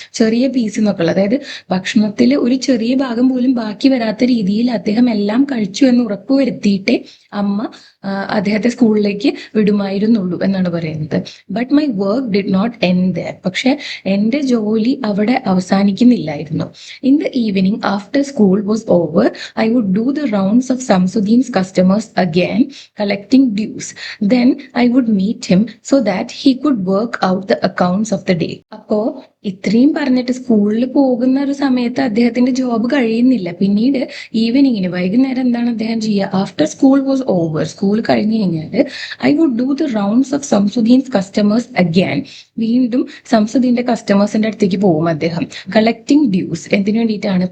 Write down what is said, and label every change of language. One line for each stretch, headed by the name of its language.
Malayalam: ചെറിയ പീസ് എന്നൊക്കെ ഉള്ളത്, അതായത് ഭക്ഷണത്തിൽ ഒരു ചെറിയ ഭാഗം പോലും ബാക്കി വരാത്ത രീതിയിൽ അദ്ദേഹം എല്ലാം കഴിച്ചു എന്ന് ഉറപ്പുവരുത്തിയിട്ടേ അമ്മ അദ്ദേഹത്തെ സ്കൂളിലേക്ക് വിടുമായിരുന്നുള്ളൂ എന്നാണ് പറയുന്നത്.
English: But my work did not end there.
Malayalam: പക്ഷെ എന്റെ ജോലി അവിടെ അവസാനിക്കുന്നില്ലായിരുന്നു.
English: In the evening after school was over I would do the rounds of Samsuddin's customers again collecting dues. Then I would meet him so that he could work out the accounts of the day.
Malayalam: അപ്പോ ഇത്രയും പറഞ്ഞിട്ട് സ്കൂളിൽ പോകുന്ന ഒരു സമയത്ത് അദ്ദേഹത്തിന്റെ job കഴിയുന്നില്ല. പിന്നീട് ഈവനിങ്ങിന് വൈകുന്നേരം എന്താണ് അദ്ദേഹം ചെയ്യുക?
English: after school was over,
Malayalam: school കഴിഞ്ഞു കഴിഞ്ഞാൽ
English: I would do the rounds of Samsuddin's customers again.
Malayalam: വീണ്ടും സംസുദ്ദീന്റെ കസ്റ്റമേഴ്സിന്റെ അടുത്തേക്ക് പോകും അദ്ദേഹം.
English: collecting dues,
Malayalam: എന്തിനു വേണ്ടിയിട്ടാണ്?